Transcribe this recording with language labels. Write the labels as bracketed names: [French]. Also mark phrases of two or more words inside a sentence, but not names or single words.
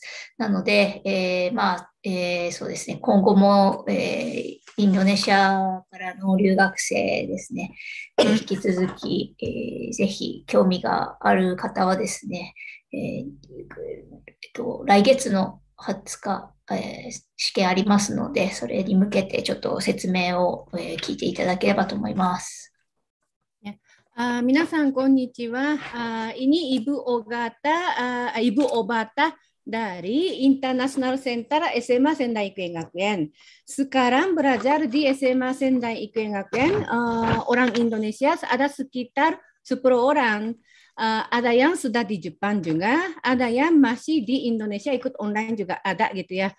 [Japanese] なので、そうですね、今後も、インドネシアからの留学生ですね、引き続き、ぜひ興味がある方はですね、来月の20日、試験ありますので、それに向けてちょっと説明を、聞いていただければと思います。皆さん、こんにちは。 [Indonesian] Ini Ibu Obata dari International Center SMA Sendai Ikuei Gakuen. Sekarang belajar di SMA Sendai Ikuei Gakuen. Orang Indonesia ada sekitar 10 orang. Ada yang sudah di Jepang juga, ada yang masih di Indonesia ikut online juga ada gitu ya.